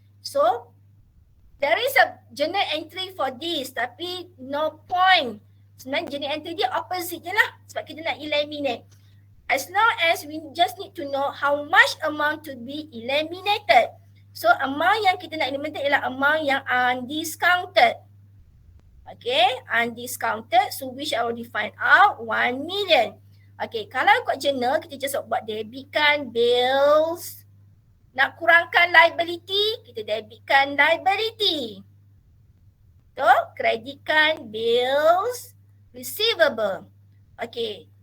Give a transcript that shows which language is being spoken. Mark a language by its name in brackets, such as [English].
[English] So there is a journal entry for this, tapi no point. [Malay] Sebenarnya journal entry dia opposite je lah sebab kita nak eliminate. [English] As long as we just need to know how much amount to be eliminated. [Malay] So amount yang kita nak eliminate ialah amount yang undiscounted. [English] Okay, undiscounted. So which I already find out 1 million. [Malay] Okay, kalau ikut journal kita just buat debitkan bills. Nak kurangkan liability, kita debitkan liability. Tu, kreditkan bills receivable. Okay.